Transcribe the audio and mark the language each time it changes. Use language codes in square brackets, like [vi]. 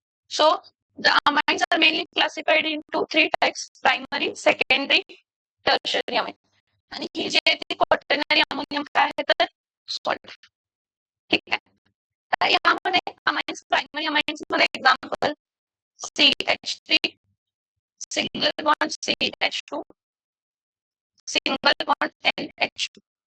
[en] So the amines are mainly classified into three types: primary, secondary, tertiary amine. [mr] आणि ही जी आहे ती quaternary ammonium काय आहे तर सॉल्ट. ठीक आहे. तर यामध्ये amines, primary amines मध्ये example CH3, single bond CH2, single bond NH2.